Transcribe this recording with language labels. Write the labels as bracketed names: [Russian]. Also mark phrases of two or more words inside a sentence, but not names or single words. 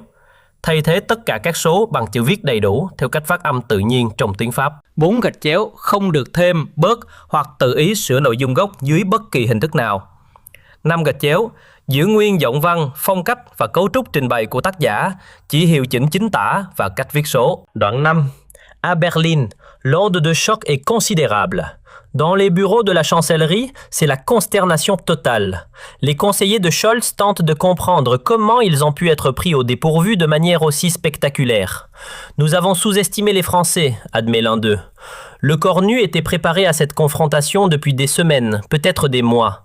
[Vietnamese] Thay thế tất cả các số bằng chữ viết đầy đủ theo cách phát âm tự nhiên trong tiếng Pháp. 4. Gạch chéo, không được thêm, bớt hoặc tự ý sửa nội dung gốc dưới bất kỳ hình thức nào. 5. Gạch chéo, giữ nguyên giọng văn, phong cách và cấu trúc trình bày của tác giả, chỉ hiệu chỉnh chính tả và cách viết số. Đoạn 5. [French] À Berlin, l'onde de choc est considérable. Dans les bureaux de la chancellerie, c'est la consternation totale. Les conseillers de Scholz tentent de comprendre comment ils ont pu être pris au dépourvu de manière aussi spectaculaire. Nous avons sous-estimé les Français, admet l'un d'eux. Le Cornu était préparé à cette confrontation depuis des semaines, peut-être des mois.